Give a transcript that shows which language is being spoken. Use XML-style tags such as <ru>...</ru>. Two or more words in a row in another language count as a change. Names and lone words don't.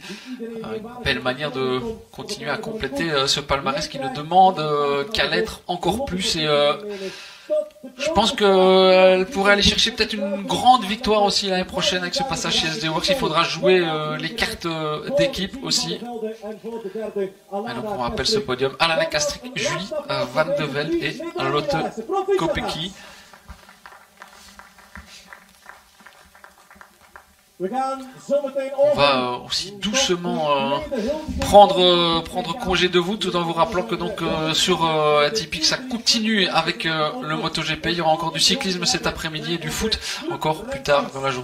<fr>Une belle manière de continuer à compléter ce palmarès qui ne demande qu'à l'être encore plus. Et je pense qu'elle pourrait aller chercher peut-être une grande victoire aussi l'année prochaine avec ce passage chez SD Works. Il faudra jouer les cartes d'équipe aussi. Et donc on rappelle ce podium: Alana Kastrick, Julie Van de Velde et Lotte Kopecky. On va aussi doucement prendre congé de vous, tout en vous rappelant que donc sur Atypique ça continue avec le MotoGP. Il y aura encore du cyclisme cet après-midi et du foot encore plus tard dans la journée.</fr>